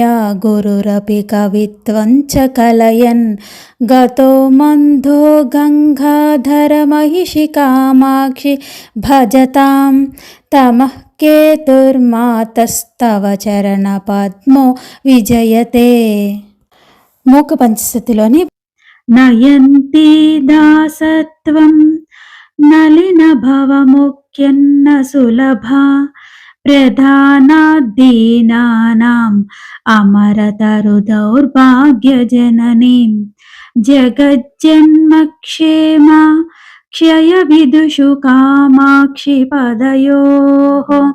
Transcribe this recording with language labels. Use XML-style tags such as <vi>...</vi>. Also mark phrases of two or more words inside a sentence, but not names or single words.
<sa>गुरुरपि कवित्वं च कलयन् गतो मन्धो गङ्गाधरमहिषि कामाक्षि भजतां तमः केतुर्मातस्तव चरणपद्मो विजयते</sa> <te>మూక పంచశతిలోని</te> <sa>నయంతి దాసత్వం నలిన భవముఖ్యన్న సులభ ప్రధానాద్దీనానాం అమరతరు దౌర్భాగ్యజననీం జగజ్జన్మక్షేమ క్షయ విదుషు కామాక్షి పదయోః</sa>